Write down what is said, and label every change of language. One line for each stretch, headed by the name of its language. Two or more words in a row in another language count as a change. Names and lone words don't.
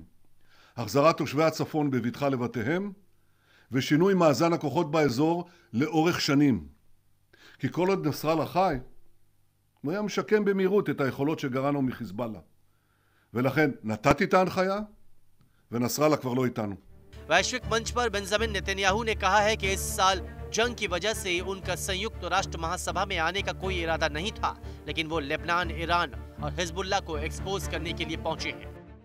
Hebrew: החזרת תושבי הצפון בבטחה לבתיהם, ושינוי מאזן הכוחות באזור לאורך שנים. כי כל עוד נסראללה חי, הוא היה משקם במהירות את היכולות שגרענו מחיזבאללה. ולכן נתתי את ההנחיה, ונסראללה כבר לא איתנו.
Hindi: वैश्विक मंच पर बेंजामिन नेतन्याहू ने कहा है कि इस साल जंग की वजह से उनका संयुक्त राष्ट्र महासभा में आने का कोई इरादा नहीं था, लेकिन वो लेबनान, ईरान और हिजबुल्लाह को एक्सपोज करने के लिए पहुंचे हैं।